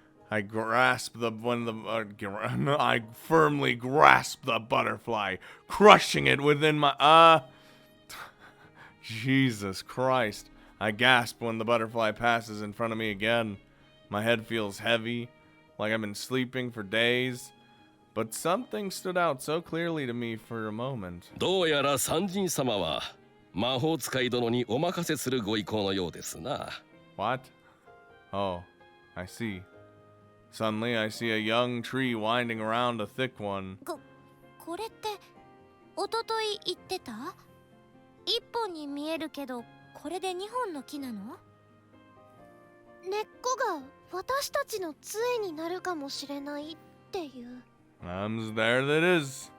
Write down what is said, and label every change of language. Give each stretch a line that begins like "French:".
English: I firmly grasp the butterfly, crushing it within my Jesus Christ. I gasp when the butterfly passes in front of me again. My head feels heavy, like I've been sleeping for days. But something stood out so clearly to me for a moment.
Japanese: どうやら三神様は魔法使い殿にお任せするご意向のようですな。
English: What? Oh, I see. Suddenly, I see a young tree winding around a thick one.
Japanese: これって一昨日言ってた？一本に見えるけど、これで二本の木なの？根っこが私たちの杖になるかもしれないっていう。
English: There that is.